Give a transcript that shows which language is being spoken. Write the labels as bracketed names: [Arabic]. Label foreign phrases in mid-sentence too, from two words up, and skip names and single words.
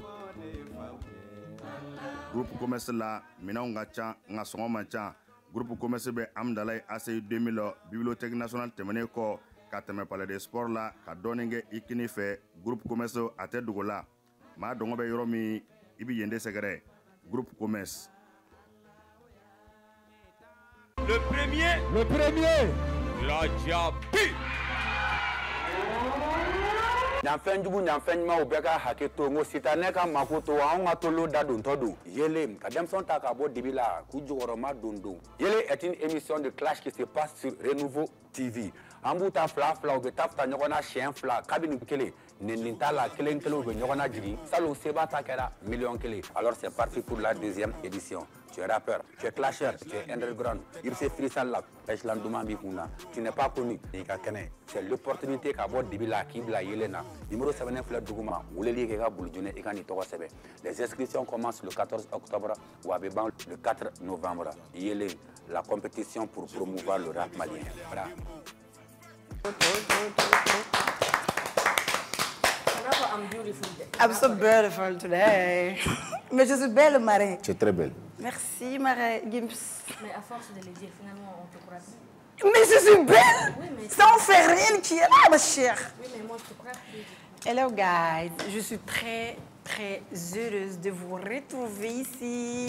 [Bambara] Groupe Commerce la minɛnw ka ca nka sɔngɔ man ca. Groupe Commerce bɛ Amdalaye ACI 2000 bibliothèque nationale tɛmɛnen kɔ ka tɛmɛ palais des sports la ka dɔɔnin kɛ i kini fɛ. Groupe Commerce a tɛ dogo la maa dɔngɔ bɛ yɔrɔ min i bɛ yen de sɛgɛrɛ. Groupe Commerce. [French] Le premier, la Diaby. [Bambara] N'afɛn jugu n'afɛn ɲuman u bɛɛ ka hakɛ to ngo sitanɛ ka mako to anw ka tolo da don tɔ don Yele ka denmisɛnw ta ka bɔ dibi la k'u jɔyɔrɔma don [French] Yele est une émission de clash qui se passe sur Renouveau TV [Bambara] an b'u ta fila u bɛ taa ɲɔgɔn na siɲɛ fila kabini kelen nin t'a la kelen u bɛ ɲɔgɔn na jigin salon seba ta kɛra miliyɔn kelen. [French] Alors c'est parti pour la deuxième édition. Tu es rappeur, tu es clasher, tu es underground, il se freestyle là, tu n'es pas connu, c'est l'opportunité qu'a [Bambara] bɔ dibi la k'i bila Yele na. Numéro 7 filɛ duguma weleli kɛ ka bulujune i ka nin tɔgɔ sɛbɛn. [French] Les inscriptions commencent le 14 octobre ou à ban le 4 novembre. Yele, la compétition pour promouvoir le rap malien. Voilà. [English] I'm so beautiful today. [French] Mais je suis belle, Marie. Tu es très belle. Merci, Marie Gims. Mais à force de le dire, finalement, on te croit. Mais je suis belle. Oui, mais ça, on fait rien qui est là, ma chère. Oui, mais moi, je te crois. [English] Hello, guys. [French] Je suis très, très heureuse de vous retrouver ici.